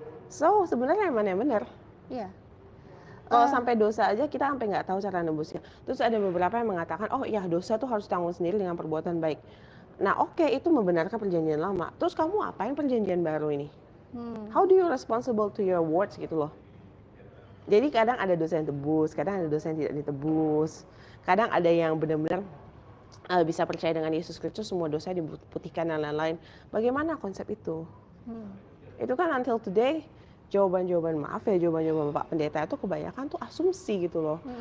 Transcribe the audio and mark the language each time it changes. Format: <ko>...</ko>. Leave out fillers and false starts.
<id>So sebenarnya yang mana yang benar? Iya. Kalau sampai dosa aja kita sampai nggak tahu cara nebusnya. Terus ada beberapa yang mengatakan, oh ya dosa tuh harus tanggung sendiri dengan perbuatan baik. Nah oke, itu membenarkan perjanjian lama. Terus kamu apain perjanjian baru ini?</id> <en>How do you responsible to your words</en> <id>gitu loh. Jadi kadang ada dosa yang tebus, kadang ada dosa yang tidak ditebus. Kadang ada yang benar-benar bisa percaya dengan Yesus Kristus, semua dosa diputihkan dan lain-lain. Bagaimana konsep itu? Itu kan</id> <en>until today,</en> <id>jawaban-jawaban Pak Pendeta itu kebanyakan tuh asumsi gitu loh.</id>